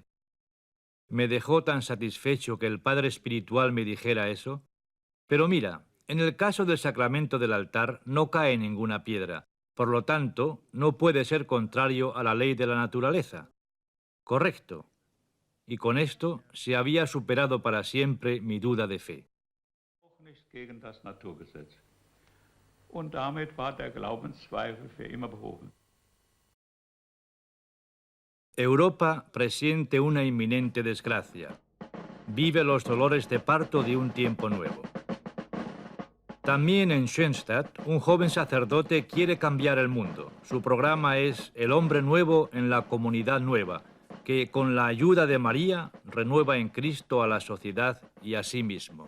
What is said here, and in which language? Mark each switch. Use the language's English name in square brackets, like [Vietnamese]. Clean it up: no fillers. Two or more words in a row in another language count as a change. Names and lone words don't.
[Spanish] Me dejó tan satisfecho que el padre espiritual me dijera eso. Pero mira, en el caso del sacramento del altar no cae ninguna piedra, por lo tanto, no puede ser contrario a la ley de la naturaleza. Correcto. Y con esto se había superado para siempre mi duda de fe. [German] Auch nicht gegen das Naturgesetz. Und damit war der Glaubenszweifel für immer behoben. [Spanish] Europa presiente una inminente desgracia. Vive los dolores de parto de un tiempo nuevo. También en Schoenstatt, un joven sacerdote quiere cambiar el mundo. Su programa es El hombre nuevo en la comunidad nueva, que con la ayuda de María renueva en Cristo a la sociedad y a sí mismo.